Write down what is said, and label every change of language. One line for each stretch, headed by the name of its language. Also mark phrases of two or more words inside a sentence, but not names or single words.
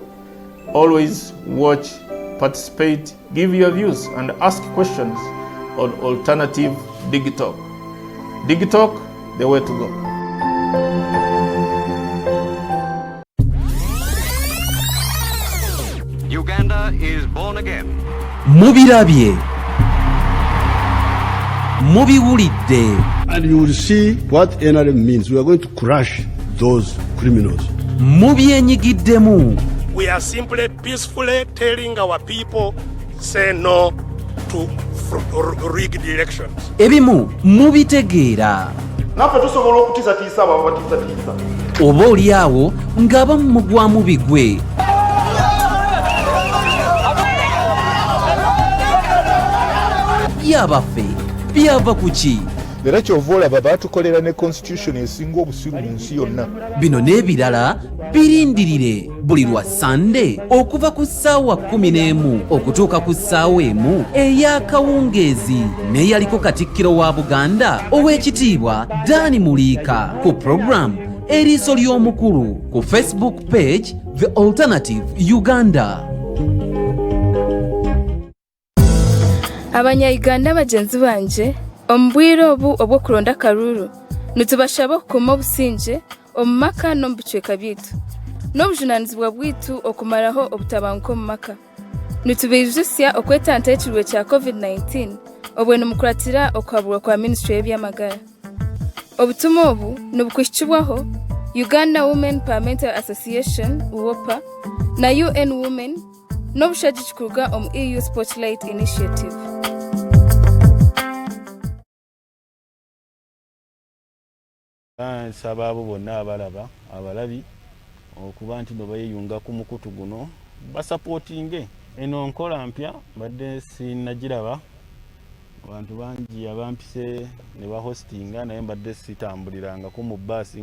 English: Always watch, participate, give your views and ask questions on Alternative Dig Talk. Dig Talk, the way to go. Uganda is born again.
Ganda: Mubirabye. Mubiwulidde.
English: And you will see what NRM means. We are going to crush those criminals.
Ganda: Mubyenyigiddemu.
English: We are simply peacefully telling our people, say no to rigged elections.
Ganda: Ebimu mubitegeera. Naffe tusobola okutiisatiisa abo abatiisatiisa. Oba oli awo ng'abamu mugwamu bigwe. Byabaffe byava ku ki? Era kyova olaba baatukolera ne constitution esinga obusiru mu nsi yonna. Bino n'ebirala birindirire buli lwa Sande okuva ku ssaawa 11 okutuuka ku ssaawa 1 ey'akawungeezi n'eyaliko Katikkiro wa Buganda Oweekitiibwa Dani Muliika ku program Eriiso ly'Omukulu ku Facebook page The Alternative Uganda.
Nyankole: Abanya-Uganda bagenzi banje omubwire obu obw'okulonda karuru nitubashaba okukuuma obusinge omu maka n'omu bicweka byaitu n'obujunaanizibwa bwaitu okumaraho obutabanguko omu maka nitubiijusya okwetantaho ekirwe kya COVID-19 obwene mukuratira okuhaburwa kwa Ministry y'ebyamagara. Obutumwa obu nibukuhikibwaho Uganda Women Parliamentary Association UWOPA na UN Women n'obushagi kuruga omu EU Spotlight Initiative.
Ganda: Nsaba abo bonna abalaba abalabi okuba nti beeyunga ku mukutu guno basapootinge eno nkola mpya badde sinagiraba abantu bangi abampise ne bahostinga naye mbadde sitambulirangako mu bbaasi